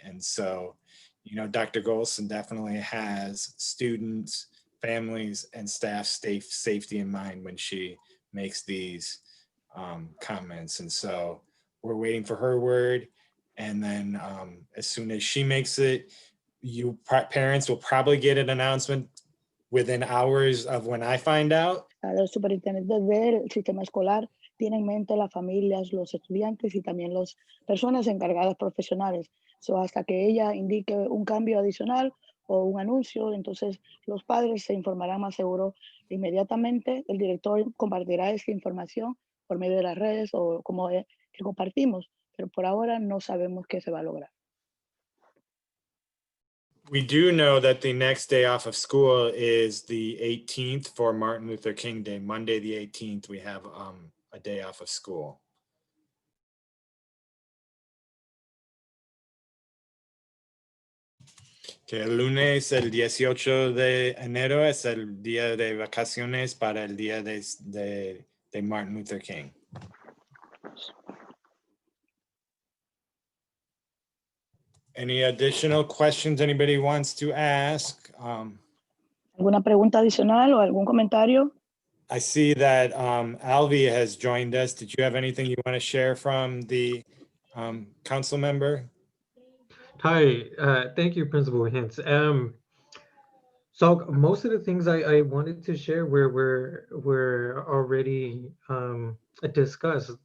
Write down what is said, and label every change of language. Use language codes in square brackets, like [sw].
[en] And so, Dr. Golson definitely has students, families, and staff safety in mind when she makes these comments. And so we're waiting for her word. And then as soon as she makes it, parents will probably get an announcement within hours of when I find out. [es] Los superintendentes del sistema escolar tienen en mente las familias, los estudiantes y también las personas encargadas profesionales. So, hasta que ella indique un cambio adicional o un anuncio, entonces los padres se informarán más seguro inmediatamente. El director compartirá esta información por medio de las redes o como que compartimos, pero por ahora no sabemos qué se va a lograr. [en] We do know that the next day off of school is the 18th for Martin Luther King Day. Monday, the 18th, we have a day off of school. [es] Que el lunes, el 18 de enero, es el día de vacaciones para el día de Martin Luther King. [en] Any additional questions anybody wants to ask? [es] ¿Alguna pregunta adicional o algún comentario? [en] I see that Alvi has joined us. Did you have anything you want to share from the council member? Hi, thank you, Principal Hintz. So most of the things I wanted to share were already discussed.